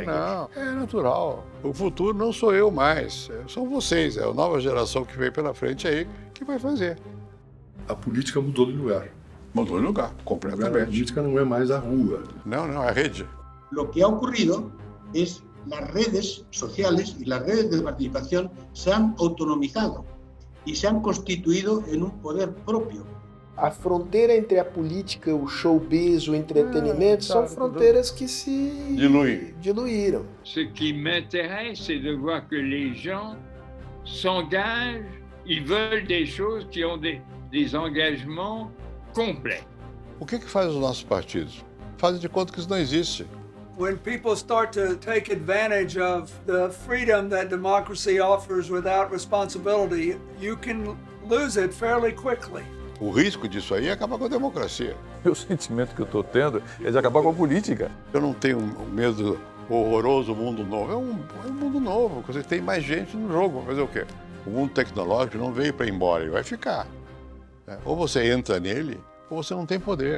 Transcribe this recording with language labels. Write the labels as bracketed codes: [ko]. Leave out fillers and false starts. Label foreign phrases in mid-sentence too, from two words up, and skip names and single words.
[pt] Não, é natural. O futuro não sou eu mais, são vocês. É a nova geração que vem pela frente aí que vai fazer. A política mudou de lugar. Mudou de lugar, completamente. A política não é mais a rua. Não, é a rede. [es] O que ha ocorrido é las redes sociales y las redes de participación se han autonomizado y se han constituido en un poder propio. [pt] A fronteira entre a política, o showbiz, o entretenimento, são fronteiras que se diluíram. [fr] Ce qui m'intéresse, c'est de voir que les gens s'engagent, ils veulent des choses qui ont des engagements complets. [pt] O que faz os nossos partidos? Fazem de conta que isso não existe. [en] When people start to take advantage of the freedom that democracy offers without responsibility, you can lose it fairly quickly. [pt] O risco disso aí é acabar com a democracia. O sentimento que eu estou tendo é de acabar com a política. Eu não tenho medo horroroso, mundo novo. É um mundo novo, você tem mais gente no jogo. Fazer o quê? O mundo tecnológico não veio para ir embora, ele vai ficar. Ou você entra nele, ou você não tem poder.